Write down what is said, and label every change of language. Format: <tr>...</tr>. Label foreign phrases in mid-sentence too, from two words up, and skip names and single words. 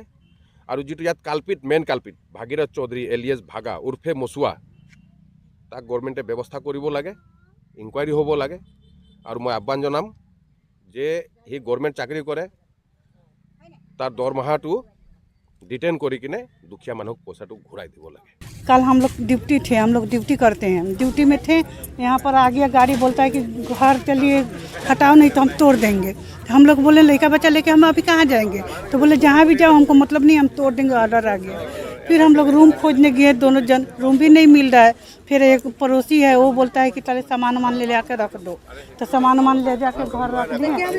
<as>আৰু যিটো ইয়াত কালপিত,</as> <en>main culprit</en> <as>ভাগীৰথ চৌধুৰী এলিয়াছ ভাগা উৰ্ফে মচুৱা, তাক গভৰ্ণমেণ্টে ব্যৱস্থা কৰিব লাগে, ইনকুৱাৰী হ'ব লাগে। আৰু মই আহ্বান জনাম যে সি গভৰ্ণমেণ্ট চাকৰি কৰে, তাৰ দৰমহাটো ডিটেইন কৰি কিনে দুখীয়া মানুহক পইচাটো ঘূৰাই দিব লাগে।</as> <hi>कल हम लोग ड्यूटी थे, हम लोग ड्यूटी करते हैं, ड्यूटी में थे, यहाँ पर आ गया गाड़ी, बोलता है कि घर चलिए हटाओ नहीं तो हम तोड़ देंगे। हम लोग बोले लड़का बच्चा लेके हम अभी कहाँ जाएंगे? तो बोले जहाँ भी जाओ हमको मतलब नहीं, हम तोड़ देंगे, ऑर्डर आ गया। फिर हम लोग रूम खोजने गए दोनों जन, रूम भी नहीं मिल रहा है। फिर एक पड़ोसी है वो बोलता है कि चले सामान वामान ले जाके रख दो, तो सामान वामान ले जाके घर रख दिए।</hi>